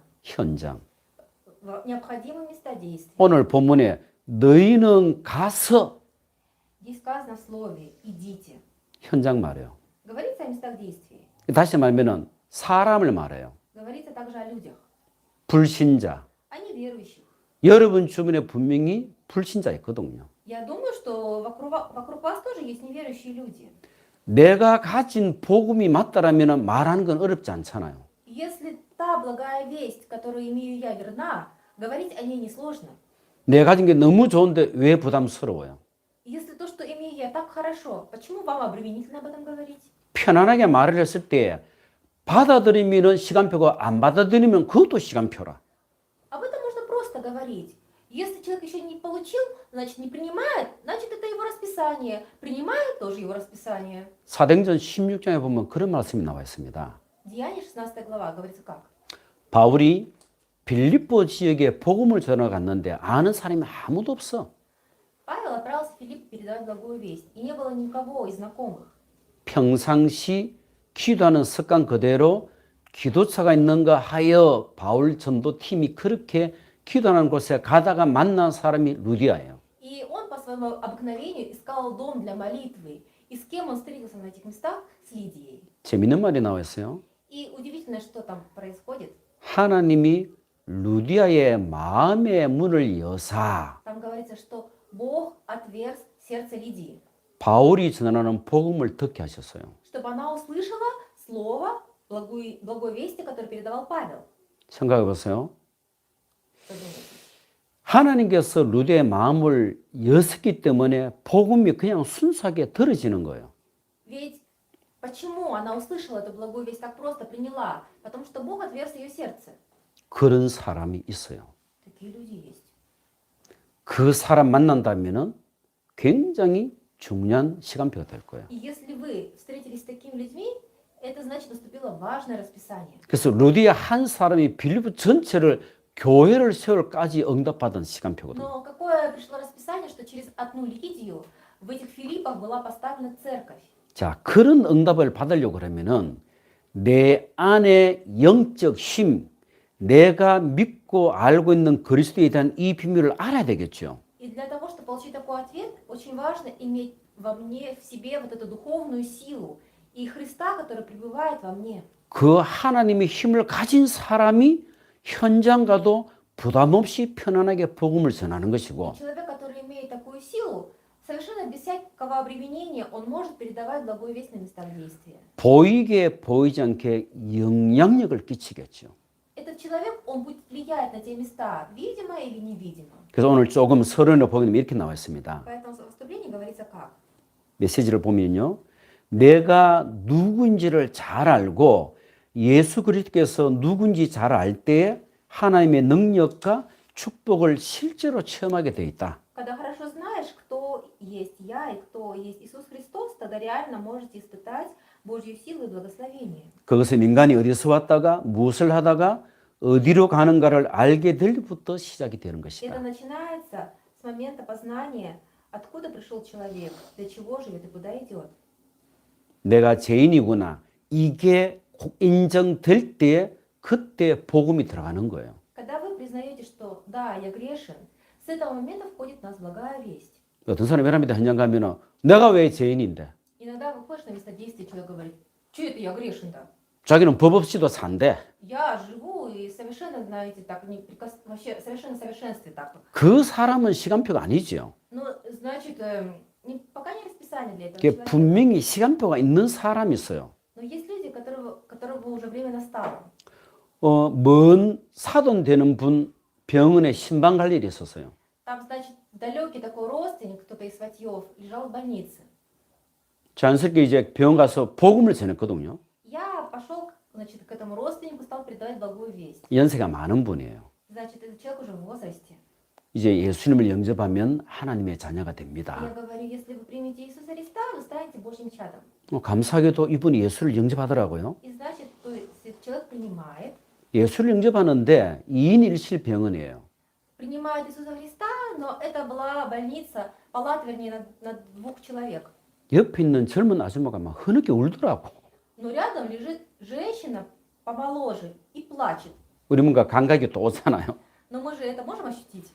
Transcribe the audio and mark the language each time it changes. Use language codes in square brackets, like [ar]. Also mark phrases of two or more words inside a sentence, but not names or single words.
[ko] 현장. [ru] Необходимые места действия. [ko] 오늘 본문에 너희는 가서 [ru] Здесь сказано в слове «идите». [ko] 현장 말해요. [ru] Говорится о местах действий. [ko] 다시 말하면 사람을 말해요. [ru] Говорится также о людях, [ko] 불신자. [ru] о неверующих. [ko] 여러분 주변에 분명히 불신자 있거든요. [ru] Я думаю, что вокруг вас тоже есть неверующие люди. [ko] 내가 가진 복음이 맞다라면 말하는 건 어렵지 않잖아요. [ru] Если та благая весть, которую имею я, верна, говорить о ней несложно. [ko] 내가 가진 게 너무 좋은데 왜 부담스러워요? [ru] Если то, что имею я, так хорошо, почему вам обременительно об этом говорить? [ko] 편안하게 말을 했을 때 받아들이면 시간표고 안 받아들이면 그것도 시간표라. [ru] Об этом можно просто говорить. Если человек еще не получил, значит не принимает, значит это его расписание. Принимает тоже его расписание. [ko] 사도행전 16장에 보면 그런 말씀이 나와 있습니다. [ru] Деяние 16 глава говорится как? [ko] 바울이 빌립보 지역에 복음을 전하 갔는데 아는 사람이 아무도 없어. [ru] Павел отправился в Филипп передавать благую весть, и не было никого из знакомых. [ko] 평상시 기도하는 습관 그대로 기도처가 있는가 하여 바울 전도팀이 그렇게 기도하는 곳에 가다가 만난 사람이 루디아예요. [ru] И он по своему обыкновению искал дом для молитвы. И с кем он встретился на этих местах? С Лидией. [ko] 재밌는 말이 나와 있어요. [ru] И удивительно, что там происходит. [ko] 하나님이 루디아의 마음의 문을 여사 [ru] Там говорится, что Бог отверз сердце Лидии, [ko] 바울이 전하는 복음을 듣게 하셨어요. [ru] чтобы она услышала слово благой вести, которое передавал Павел. [ko] 생각해 보세요. [ru] Что думаете? [ko] 하나님께서 루디아의 마음을 여셨기 때문에 복음이 그냥 순수하게 들어지는 거예요. [ru] Ведь почему она услышала эту благую весть так просто, приняла? Потому что Бог отверз ее сердце. [ko] 그런 사람이 있어요. [ru] Такие люди есть. [ko] 그 사람 만난다면은 굉장히 중요한 시간표가 될 거예요. [ru] И если вы встретились с такими людьми, это значит наступило важное расписание. [ko] 그래서 루디아 한 사람이 빌립보 전체를 교회를 세울까지 응답받은 시간표거든요. [ru] Но какое пришло расписание, что через одну Лидию в этих Филиппах была поставлена церковь. [ko] 자, 그런 응답을 받으려고 그러면은 내 안에 영적 힘, 내가 믿고 알고 있는 그리스도에 대한 이 비밀을 알아야 되겠죠. [ru] И для того, чтобы получить такой ответ, очень важно иметь во мне, в себе вот эту духовную силу и Христа, который пребывает во мне. [ko] 그 하나님의 힘을 가진 사람이 현장 가도 부담 없이 편안하게 복음을 전하는 것이고 [ru] Человек, который имеет такую силу, совершенно без всякого обременения, он может передавать благую весть на местах действия. [ko] 보이게 보이지 않게 영향력을 끼치겠죠. [ru] Этот человек, он будет влиять на те места, видимо или невидимо. [ko] 그래서 오늘 조금 서론을 보면 이렇게 나와 있습니다. [ru] Поэтому в вступлении говорится как? [ko] 메시지를 보면요. 내가 누구인지를 잘 알고 예수 그리스도께서 누군지 잘 알 때에 하나님의 능력과 축복을 실제로 체험하게 돼 있다. [ru] Когда хорошо знаешь, кто есть я и кто есть Иисус Христос, тогда реально можете испытать Божью силу и благословение. [ko] 그것은 인간이 어디서 왔다가 무엇을 하다가 어디로 가는가를 알게 될 때부터 시작이 되는 [ru] Это [ko] 것이다. [ru] начинается с момента познания, откуда пришел человек, для чего живет и куда идет. [ko] 내가 죄인이구나. 이게 인정될 때 그때 복음이 들어가는 거예요. [ru] Когда вы признаете, что да, я грешен, с этого момента входит в нас благая весть. [ko] 어떤 사람이 여러분들 현장 가면은 내가 왜 죄인인데? [ru] Иногда выходишь на место действия, человек говорит, что это я грешен-то? [ko] 자기는 법 없이도 산대. [ru] Я живу и совершенно, знаете, так, вообще совершенно в совершенстве так. [ko] 그 사람은 시간표가 아니죠. [ru] Ну, значит, пока не расписание для этого [ko] 그게 [ru] человека. [ko] 분명히 시간표가 있는 사람이 있어요. [ru] Но есть люди, которого уже время настало. [ko] 먼 사돈 되는 분 병원에 신방 갈 일이 있었어요. [ru] Там, значит, далекий такой родственник, кто-то из сватьев, лежал в больнице. [ko] 자연스럽게 이제 병원 가서 복음을 전했거든요. [ru] пошел, значит, к этому родственнику, стал передавать благую весть. [ko] 연세가 많은 분이에요. [ru] Значит, этот человек уже в возрасте. [ko] 이제 예수님을 영접하면 하나님의 자녀가 [ru] Я [ko] 됩니다. [ru] говорю, если вы примете Иисуса Христа, вы станете Божьим чадом. [ko] 감사하게도 이분이 예수를 영접하더라고요. [ru] И значит, то есть человек принимает, [ko] 예수를 영접하는데 2인 1실 병원이에요. [ru] принимает Иисуса Христа, но это была больница, палата, вернее, на 2 человек. [ko] 옆에 있는 젊은 아줌마가 막 흐느끼 울더라고. [ru] Но рядом лежит женщина помоложе и плачет. [ko] 우리 뭔가 감각이 또 오잖아요. [ru] Но мы же это можем ощутить?